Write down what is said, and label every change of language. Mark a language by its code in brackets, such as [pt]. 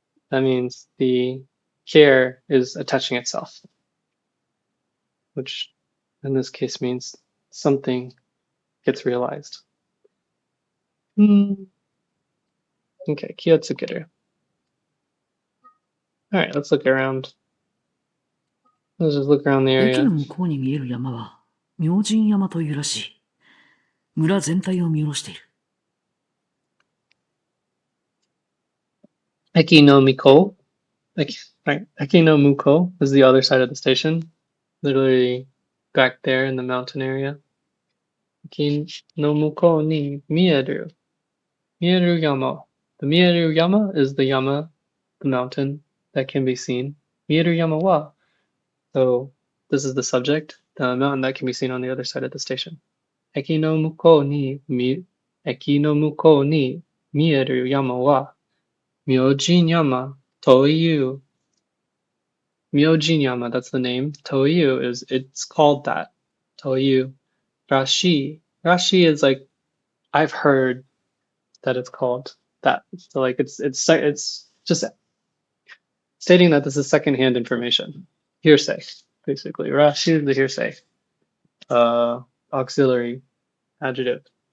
[en] That means the care is attaching itself, which in this case means something gets realized. Okay, [ja] ki wo tsukeru. [en] All right, let's look around. Let's just look around the [ja] 駅 [en] area. [ja] の向こうに見える山は明神山というらしい。村全体を見下ろしている。 Eki no Miko. Right. Eki no Muko [en] is the other side of the station. Literally back there in the mountain area. [ja] Eki no Muko ni mieru. Mieru Yama. [en] The Mieru Yama is the Yama, the mountain that can be seen. [ja] Mieru Yama wa. [en] So this is the subject, the mountain that can be seen on the other side of the station. [ja] Eki no Muko ni 駅の向こうに見える山は、明神山という、 [en] Myojin-yama, that's the name. Toyu it's called that. Toyu. Rashi. Rashi is like, I've heard that it's called that. So like it's just stating that this is secondhand information. Hearsay, basically. Rashi is the hearsay. Auxiliary adjective.